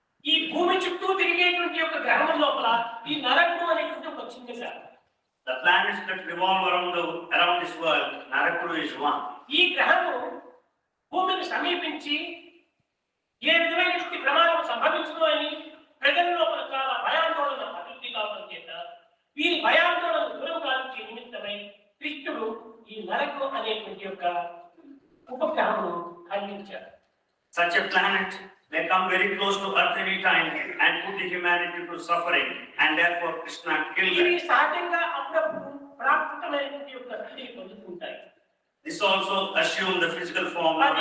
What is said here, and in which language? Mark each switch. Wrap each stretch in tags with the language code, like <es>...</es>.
<te>ఈ భూమి చుట్టూ తిరిగేటువంటి ఒక గ్రహం లోపల ఈ నరకుడు అనేటువంటి ఒక చిన్న గ్రహం.</te> <en>The planets that revolve around this world, Narakudu is one.</en> <te>ఈ గ్రహము భూమికి సమీపించి ఏ విధమైన ప్రమాదం సంభవించదు అని ప్రజల లోపల చాలా భయాందోళన అభివృద్ధి కావడం చేత వీరి భయాందోళన దూరం కావించే నిమిత్తమై కృష్ణుడు ఈ నరకుడు అనేటువంటి ఒక ఉపగ్రహమును కల్పించారు.</te> <en>Such a planet may come very close to Earth any time and put the humanity to suffering, and therefore Krishna killed it. This also assume the physical form.</en>